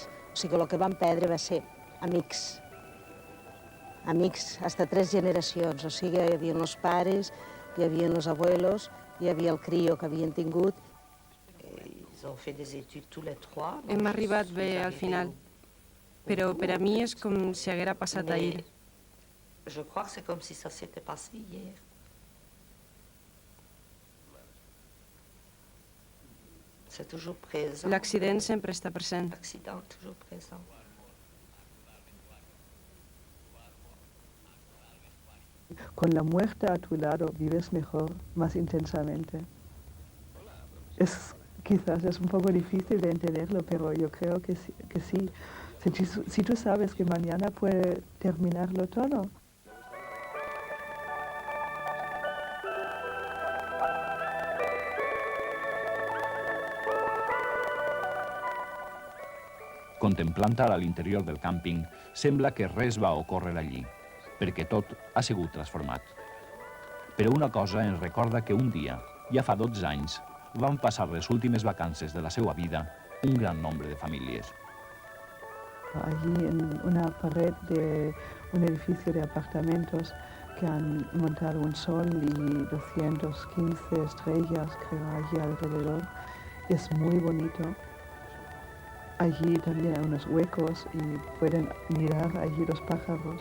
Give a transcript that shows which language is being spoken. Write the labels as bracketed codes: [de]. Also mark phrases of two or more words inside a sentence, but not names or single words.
[ca] O sigui, el que vam perdre va ser amics. Amics, fins a 3 generacions. O sigui, hi havia els pares, hi havia els abuelos, hi havia el crio que havien tingut. Hem arribat bé al final, però per a mi és com si haguera passat ahir. [fr] Je crois que c'est comme si ça s'était passé hier. C'est toujours présent. [ca] L'accident sempre està present. [fr] L'accident toujours présent. [es] Con la muerte a tu lado vives mejor, más intensamente. Quizás es un poco difícil de entenderlo, pero yo creo que sí. Si tú sabes que mañana puede terminarlo todo. [ca] Contemplant ara l'interior del càmping, sembla que res va ocórrer allí, perquè tot ha sigut transformat. Però una cosa ens recorda que un dia, ja fa 12 anys, van passar les últimes vacances de la seva vida un gran nombre de famílies. [es] Allí en una pared de un edificio de apartamentos que han montado un sol y 215 estrellas, creo, allí alrededor. Es muy bonito. Allí también hay unos huecos y pueden mirar allí los pájaros.